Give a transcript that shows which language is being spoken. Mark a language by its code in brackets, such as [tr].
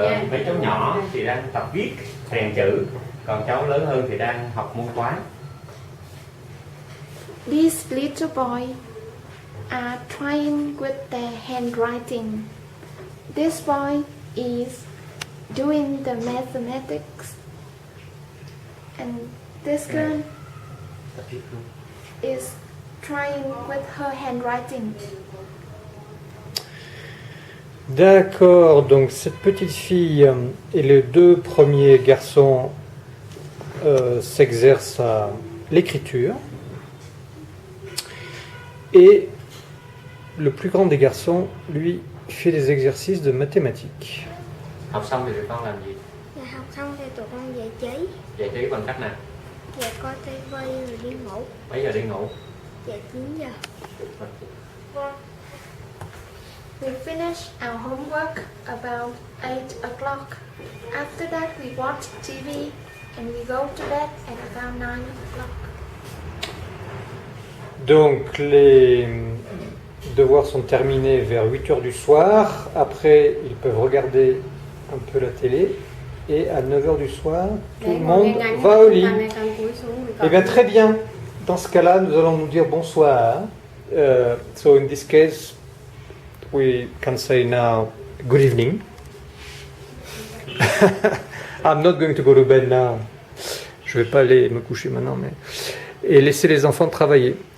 [vi] Mấy cháu nhỏ thì đang tập viết, rèn chữ, còn cháu lớn hơn thì đang học môn toán. [en] These little boys are trying with their handwriting. This boy is doing the mathematics and this girl [vi] Tập viết luôn. [en] is trying with her handwriting. [fr] D'accord, donc cette petite fille et les deux premiers garçons s'exerce à l'écriture. Et le plus grand des garçons, lui, fait des exercices de mathématiques. [vi] Học xong thì tụi con làm gì? Dạ học xong thì tụi con giải trí. Giải trí bằng cách nào? Dạ coi tivi rồi đi ngủ. Mấy giờ đi ngủ? Dạ 9 giờ. [en] We finish our homework about 8 o'clock. After that we watch TV and we go to bed at around 9 o'clock. [fr] Donc les devoirs sont terminés vers 8 heures du soir. Après, ils peuvent regarder un peu la télé. Et à 9 heures du soir, tout le monde va au lit. Eh bien, très bien. Dans ce cas-là, nous allons nous dire bonsoir. [en] So in this case, we can say now good evening. I'm not going to go to bed now. [fr] Je ne vais pas aller me coucher maintenant, mais et laisser les enfants travailler.